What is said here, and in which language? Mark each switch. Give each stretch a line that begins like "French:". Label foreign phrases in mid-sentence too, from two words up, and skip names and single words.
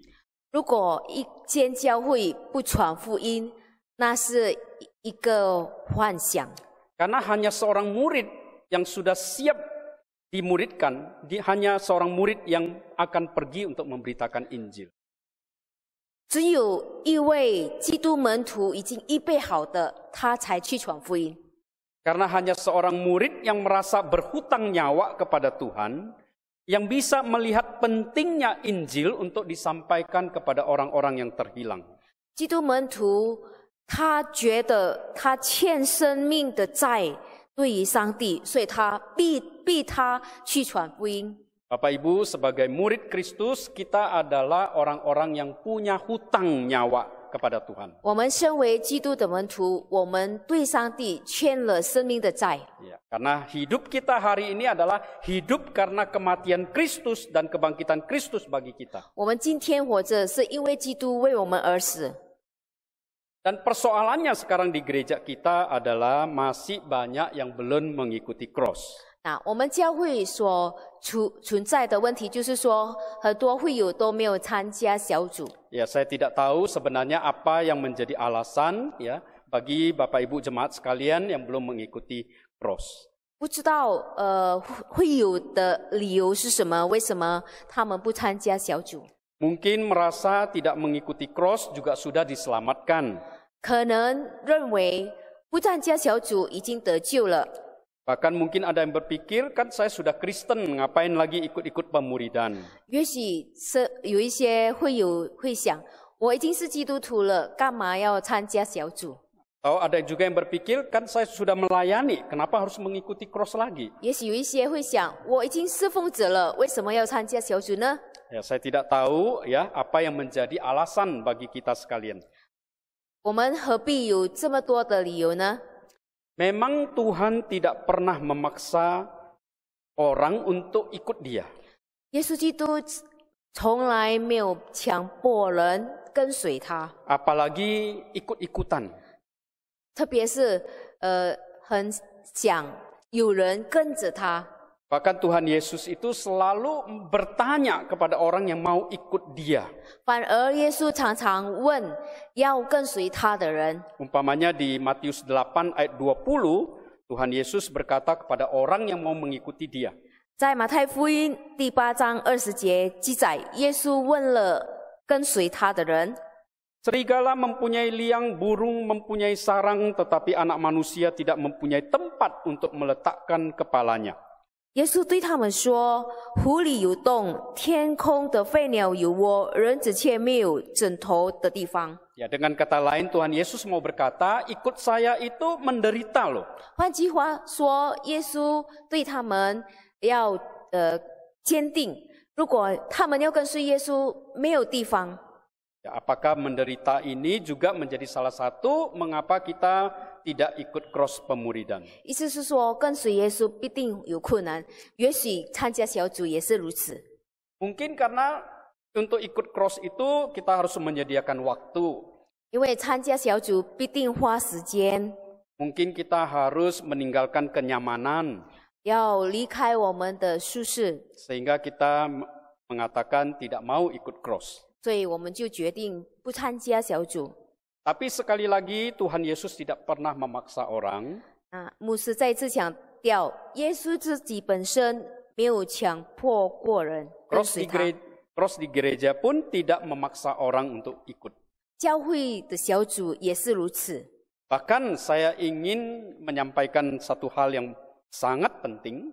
Chinese: 如果一间教会不传福音，那是一个幻想。
Indonesian: Karena hanya seorang murid yang sudah siap dimuridkan, hanya seorang murid yang akan pergi untuk memberitakan Injil.
Chinese: 只有一位基督门徒已经预备好的，他才去传福音。
Indonesian: Karena hanya seorang murid yang merasa berhutang nyawa kepada Tuhan, yang bisa melihat pentingnya Injil untuk disampaikan kepada orang-orang yang terhilang.
Chinese: 基督门徒他觉得他欠生命的债对于上帝，所以他逼他去传福音。
Indonesian: Bapak Ibu, sebagai murid Kristus, kita adalah orang-orang yang punya hutang nyawa kepada Tuhan.
Chinese: 我们身为基督的门徒，我们对上帝欠了生命的债。
Indonesian: Ya, karena hidup kita hari ini adalah hidup karena kematian Kristus dan kebangkitan Kristus bagi kita.
Chinese: 我们今天活着，是因为基督为我们而死。
Indonesian: Dan persoalannya sekarang di gereja kita adalah masih banyak yang belum mengikuti cross.
Chinese: 那我们教会所存在的问题，就是说很多会友都没有参加小组。
Indonesian: Ya, saya tidak tahu sebenarnya apa yang menjadi alasan ya bagi Bapak Ibu jemaat sekalian yang belum mengikuti cross.
Chinese: 不知道会友的理由是什么？为什么他们不参加小组？
Indonesian: Mungkin merasa tidak mengikuti cross juga sudah diselamatkan.
Chinese: 可能认为不参加小组已经得救了。
Indonesian: Bahkan mungkin ada yang berpikir, kan saya sudah Kristen, ngapain lagi ikut-ikut pemuridan.
Chinese: 也许是有一些会友会想，我已经是基督徒了，干嘛要参加小组？
Indonesian: Atau ada juga yang berpikir, kan saya sudah melayani, kenapa harus mengikuti cross lagi?
Chinese: 也许有一些会想，我已经侍奉者了，为什么要参加小组呢？
Indonesian: Ya, saya tidak tahu ya apa yang menjadi alasan bagi kita sekalian.
Chinese: 我们何必有这么多的理由呢？
Indonesian: Memang Tuhan tidak pernah memaksa orang untuk ikut Dia.
Chinese: 耶稣基督从来没有强迫人跟随他，
Indonesian: Apalagi ikut-ikutan.
Chinese: 特别是很想有人跟着他。
Indonesian: Bahkan Tuhan Yesus itu selalu bertanya kepada orang yang mau ikut Dia.
Chinese: 反而耶稣常常问要跟随他的人。
Indonesian: Umpamanya di Matius 8 ayat 20, Tuhan Yesus berkata kepada orang yang mau mengikuti Dia.
Chinese: 在马太福音第8章20节记载，耶稣问了跟随他的人。
Indonesian: Serigala mempunyai liang, burung mempunyai sarang, tetapi anak manusia tidak mempunyai tempat untuk meletakkan kepalanya.
Chinese: 耶稣对他们说：“湖里有洞，天空的飞鸟有窝，人子却没有枕头的地方。”
Indonesian: Ya, dengan kata lain Tuhan Yesus mau berkata, ikut saya itu menderita loh.
Chinese: 换句话说，耶稣对他们要坚定，如果他们要跟随耶稣，没有地方。
Indonesian: Ya, apakah menderita ini juga menjadi salah satu mengapa kita tidak ikut cross pemuridan?
Chinese: 意思是说，跟随耶稣必定有困难，也许参加小组也是如此。
Indonesian: Mungkin karena untuk ikut cross itu kita harus menyediakan waktu.
Chinese: 因为参加小组必定花时间，
Indonesian: Mungkin kita harus meninggalkan kenyamanan
Chinese: 要离开我们的舒适，
Indonesian: sehingga kita mengatakan tidak mau ikut cross.
Chinese: 所以我们就决定不参加小组。
Indonesian: Tapi sekali lagi Tuhan Yesus tidak pernah memaksa orang.
Chinese: 牧师再次强调，耶稣自己本身没有强迫过人跟随他。
Indonesian: Cross di gereja pun tidak memaksa orang untuk ikut.
Chinese: 教会的小组也是如此。
Indonesian: Bahkan saya ingin menyampaikan satu hal yang sangat penting.